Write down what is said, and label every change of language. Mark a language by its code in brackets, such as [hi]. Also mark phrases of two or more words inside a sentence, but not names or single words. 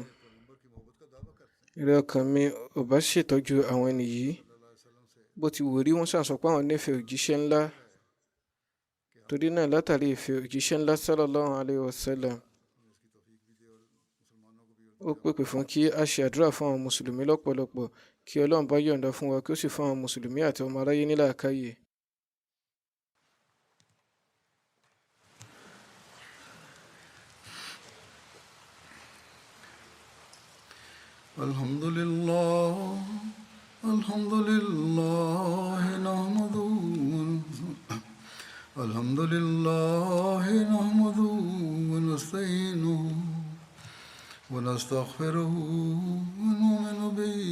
[yo] Ìrẹ́ ọkàn mi ò bá ṣètọ́jú àwọn ẹni yìí, bó ti wù rí wọ́n ṣàǹsọ pé àwọn nífẹ̀ẹ́ òjíṣẹ́ ńlá. Torí náà, látàrí ìfẹ́ òjíṣẹ́ ńlá [ar] صلى الله عليه وسلم, [yo] ó pèpè fún kí a ṣe àdúrà fún àwọn mùsùlùmí lọ́pọ̀lọpọ̀, kí Ọlọ́run bá yọ̀ǹda fún wa kí ó sì fún àwọn mùsùlùmí àti ọmọ aráyé ní làákàyè. [ar] الحمد لله، الحمد لله، نحمده ونستعينه ونستغفره ونؤمن به